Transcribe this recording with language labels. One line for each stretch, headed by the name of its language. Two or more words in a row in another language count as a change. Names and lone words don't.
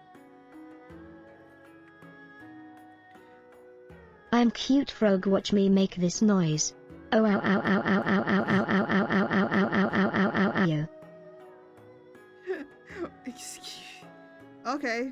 English: I'm cute frog, watch me make this noise. Oh ow ow ow ow ow ow ow ow ow ow ow ow ow ow ow ow ow ow. Excuse. Okay.